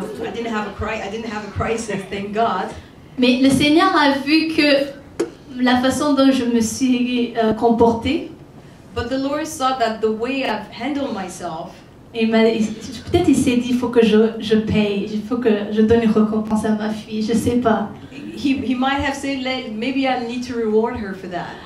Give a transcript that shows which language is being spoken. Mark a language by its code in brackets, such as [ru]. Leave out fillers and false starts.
[en] I didn't have a crisis, thank God. [fr] Mais le Seigneur a vu que la façon dont je me suis comportée, [en] But the Lord saw that the way I've handled myself, [fr] peut-être il s'est dit, il faut que je paye, il faut que je donne une récompense à ma fille, je sais pas. [en] he might have said, maybe I need to reward her for that.